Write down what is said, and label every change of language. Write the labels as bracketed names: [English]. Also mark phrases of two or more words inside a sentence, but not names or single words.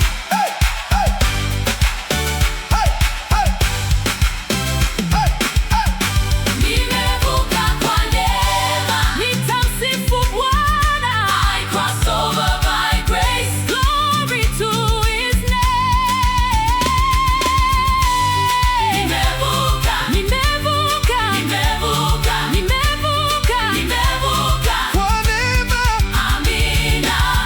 [Swahili] Hey, hey. Hey, hey. Hey, hey. Nimevuka kwa neema. Nitamsifu Bwana. [English] I crossed over by grace. Glory to his name. [Swahili] Nimevuka. Nimevuka. Nimevuka. Nimevuka. Kwa neema. Amina.